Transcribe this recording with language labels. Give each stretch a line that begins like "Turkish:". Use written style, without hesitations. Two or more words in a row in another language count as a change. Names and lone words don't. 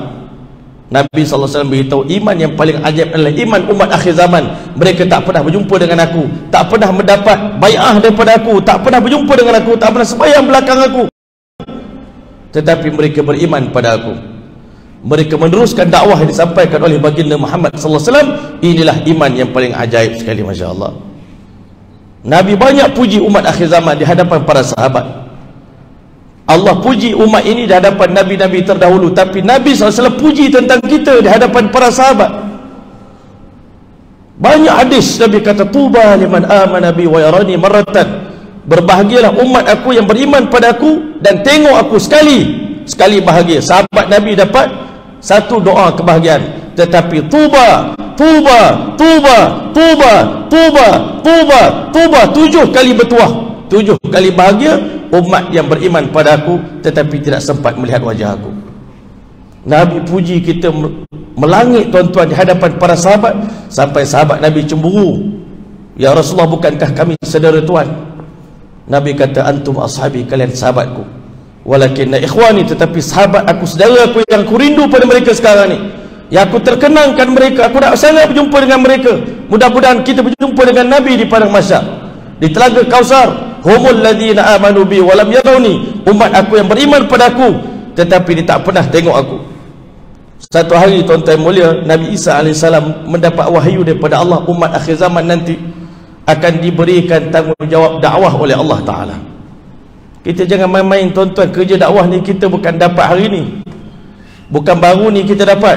Malay: Nabi SAW beritahu, iman yang paling ajaib adalah iman umat akhir zaman. Mereka tak pernah berjumpa dengan aku, tak pernah mendapat bai'ah daripada aku, tak pernah berjumpa dengan aku, tak pernah sembahyang belakang aku, tetapi mereka beriman pada aku. Mereka meneruskan dakwah yang disampaikan oleh baginda Muhammad SAW. Inilah iman yang paling ajaib sekali,
Arabic: ما شاء الله.
Malay: Nabi banyak puji umat akhir zaman di hadapan para sahabat. Allah puji umat ini di hadapan Nabi-Nabi terdahulu, tapi Nabi SAW puji tentang kita di hadapan para sahabat. Banyak hadis Nabi kata,
Arabic: طوبى لمن آمن بي ورآني مرة,
Malay: berbahagialah umat aku yang beriman pada aku dan tengok aku sekali bahagia. Sahabat Nabi dapat satu doa kebahagiaan, tetapi tuba 7 kali bertuah, 7 kali bahagia umat yang beriman pada aku tetapi tidak sempat melihat wajah aku. Nabi puji kita melangit, tuan-tuan, di hadapan para sahabat, sampai sahabat Nabi cemburu. Ya Rasulullah, bukankah kami saudara Tuhan? Nabi kata,
Arabic: أنتم أصحابي,
Malay: kalian sahabatku.
Arabic: ولكن إخواني,
Malay: tetapi sahabat aku, saudara aku yang aku rindu pada mereka sekarang ni, yang aku terkenangkan mereka, aku nak sangat berjumpa dengan mereka. Mudah-mudahan kita berjumpa dengan Nabi di padang mahsyar, di telaga Kausar.
Arabic: هم الذين آمنوا بي ولم يروني,
Malay: umat aku yang beriman pada aku tetapi dia tak pernah tengok aku. Satu hari, tuan-tuan mulia, Nabi Isa AS mendapat wahyu daripada Allah, umat akhir zaman nanti akan diberikan tanggungjawab dakwah oleh Allah Ta'ala. Kita jangan main-main, tuan-tuan. Kerja dakwah ni kita bukan dapat hari ni, bukan baru ni kita dapat.